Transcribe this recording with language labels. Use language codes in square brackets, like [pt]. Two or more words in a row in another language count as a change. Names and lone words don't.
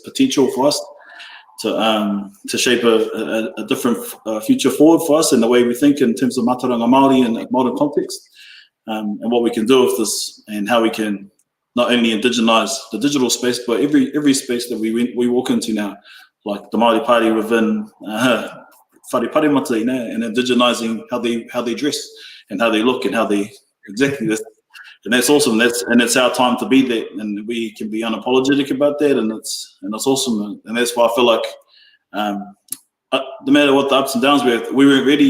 [en] potential for us to shape a different future forward for us in the way we think in terms of [mi] mātauranga Māori [en] in a modern context, and what we can do with this, and how we can not only indigenize the digital space, but every space that we walk into now, like the Māori party within [mi] whare parimata, [en] and indigenizing how they dress and how they look and how they exactly this. And that's awesome. And it's our time to be there, and we can be unapologetic about that. And it's awesome. And that's why I feel like no matter what the ups and downs we weren't ready.